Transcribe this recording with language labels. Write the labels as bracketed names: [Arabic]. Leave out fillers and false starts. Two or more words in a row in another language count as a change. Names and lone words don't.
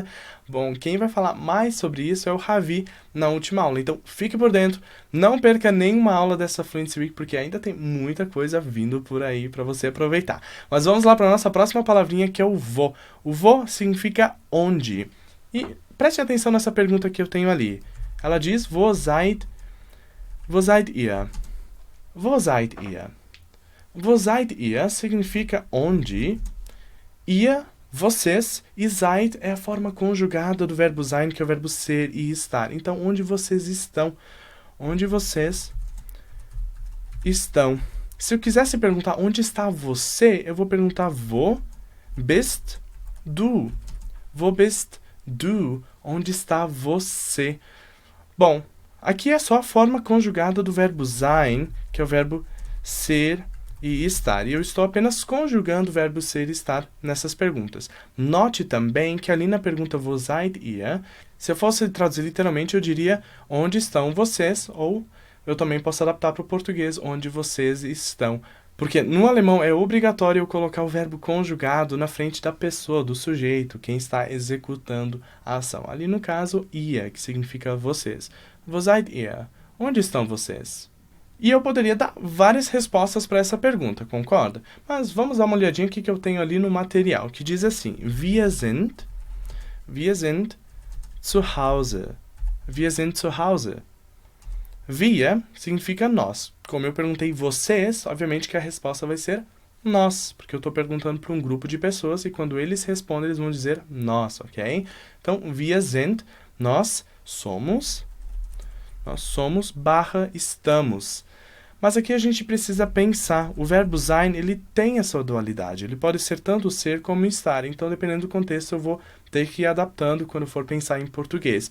[Portuguese] Bom, quem vai falar mais sobre isso é o Ravi na última aula. Então, fique por dentro, não perca nenhuma aula dessa Fluency Week, porque ainda tem muita coisa vindo por aí para você aproveitar. Mas vamos lá para a nossa próxima palavrinha, que é o vo. O vo significa onde. E preste atenção nessa pergunta que eu tenho ali. Ela diz, [German] wo seid ihr? Wo seid ihr? Wo seid ihr [Portuguese] significa onde. Ihr, vocês, e seid é a forma conjugada do verbo sein, que é o verbo ser e estar. Então, onde vocês estão? Onde vocês estão? Se eu quisesse perguntar onde está você, eu vou perguntar [German] wo bist du? Wo bist du? [Portuguese] Onde está você? Bom, aqui é só a forma conjugada do verbo sein, que é o verbo ser e estar. E eu estou apenas conjugando o verbo ser e estar nessas perguntas. Note também que ali na pergunta [German] wo seid ihr, [Portuguese] se eu fosse traduzir literalmente, eu diria onde estão vocês, ou eu também posso adaptar para o português, onde vocês estão. Porque no alemão é obrigatório eu colocar o verbo conjugado na frente da pessoa, do sujeito, quem está executando a ação. Ali no caso, ihr, que significa vocês. [German] Wo seid ihr? [Portuguese] Onde estão vocês? E eu poderia dar várias respostas para essa pergunta, concorda? Mas vamos dar uma olhadinha aqui que eu tenho ali no material, que diz assim, [German] wir sind zu Hause. Wir sind zu Hause. Wir [Portuguese] significa nós. Como eu perguntei vocês, obviamente que a resposta vai ser nós, porque eu estou perguntando para um grupo de pessoas e quando eles respondem, eles vão dizer nós, ok? Então, [German] wir sind, [Portuguese] nós somos / estamos. Mas aqui a gente precisa pensar, o verbo sein, ele tem essa dualidade, ele pode ser tanto ser como estar, então dependendo do contexto eu vou ter que ir adaptando quando for pensar em português.